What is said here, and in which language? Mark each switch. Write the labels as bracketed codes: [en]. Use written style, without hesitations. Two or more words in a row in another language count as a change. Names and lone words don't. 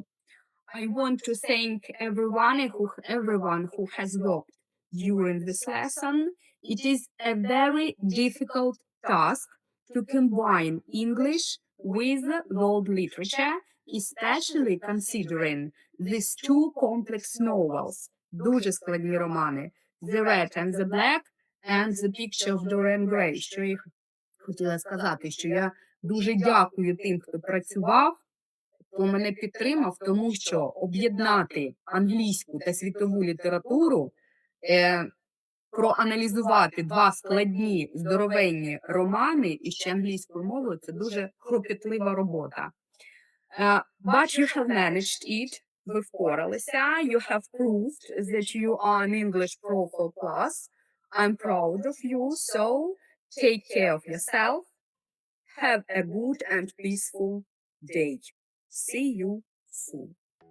[en] I want to thank everyone who has worked during this lesson. It is a very difficult task to combine English with world literature, especially considering these two complex novels, [uk] дуже складні романи, [en] The Red and the Black and The Picture of Dorian Gray, [uk] що я хотіла сказати, що я дуже дякую тим, хто працював, хто мене підтримав, тому що об'єднати англійську та світову літературу, проаналізувати два складні, здоровенні романи і ще англійською мовою – це дуже кропітлива робота. [en] But you have managed it. [uk] Ви впоралися. [en] You have proved that you are an English Pro for Plus. I'm proud of you. So take care of yourself. Have a good and peaceful day. See you soon.